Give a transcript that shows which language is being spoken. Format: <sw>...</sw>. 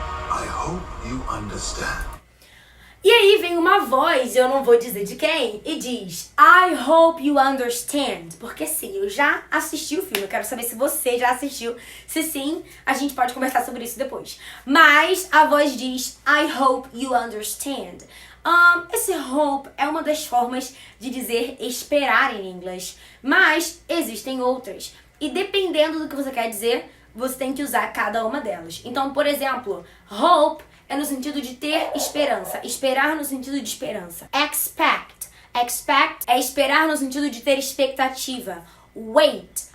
<en>I hope you understand.</en> <pt>E aí vem uma voz, eu não vou dizer de quem, e diz</pt> <en>I hope you understand.</en> <pt>Porque sim, eu já assisti o filme, eu quero saber se você já assistiu. Se sim, a gente pode conversar sobre isso depois. Mas a voz diz</pt> <en>I hope you understand.</en> <pt>Esse hope é uma das formas de dizer esperar em inglês, mas existem outras. E dependendo do que você quer dizer, você tem que usar cada uma delas. Então, por exemplo, hope é no sentido de ter esperança. Esperar no sentido de esperança. Expect. Expect é esperar no sentido de ter expectativa. Wait.</pt>